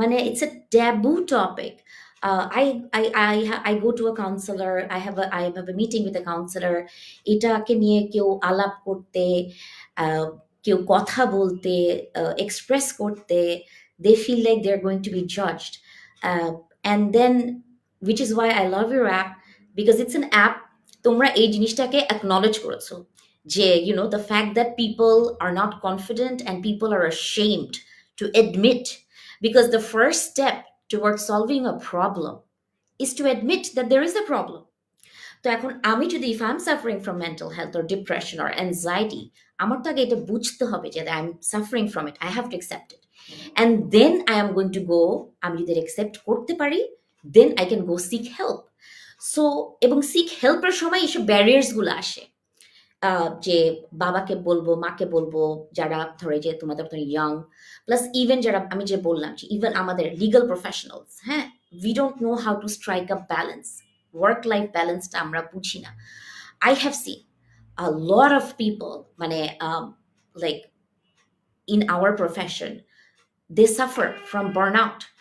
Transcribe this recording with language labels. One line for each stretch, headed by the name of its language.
English: It's a taboo topic. I go to a counselor, I have a meeting with a counselor.
Bangla: এটাকে নিয়ে কেউ আলাপ করতে, কেউ কথা বলতে, এক্সপ্রেস করতে,
English: they feel like they're going to be judged. And then, which is why I love your app, because it's an app,
Bangla: তোমরা এই জিনিসটাকে
English: acknowledge করেছো, যে the fact that people are not confident and people are ashamed to admit, because the first step towards solving a problem is to admit that there is a problem.
Bangla: তো এখন আমি যদি,
English: if I'm suffering from mental health or depression or anxiety,
Bangla: আমার তো আগে এটা বুঝতে হবে যে
English: I'm suffering from it, I have to accept it, and then I am going to go,
Bangla: আমি যদি accept করতে পারি,
English: then I can go seek help.
Bangla: So এবং seek help-এর সময় এইসব ব্যারিয়ার্স গুলো আসে, যে বাবাকে বলবো, মাকে বলবো, যারা ধরে যে তোমাদের ইয়াং, প্লাস ইভেন যারা আমি যে বললাম যে ইভেন আমাদের লিগাল প্রফেশনালস, হ্যাঁ,
English: we don't know how to strike a balance,
Bangla: work life ব্যালেন্সটা আমরা বুঝি না।
English: I have seen a lot of people, like in our profession, they suffer from burnout.